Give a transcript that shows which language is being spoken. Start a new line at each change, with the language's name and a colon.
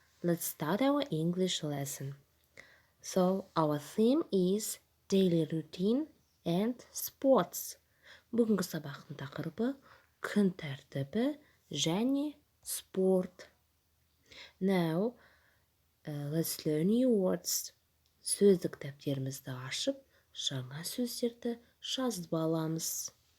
English: Let's start our English lesson. Our theme is daily routine and sports.
Kazakh: Бүгінгі сабақтың тақырыбы күн тәртібі және спорт.
English: Now, let's learn new words.
Kazakh: Сөздік кітаптерімізді ашып, жаңа сөздерді жазып аламыз.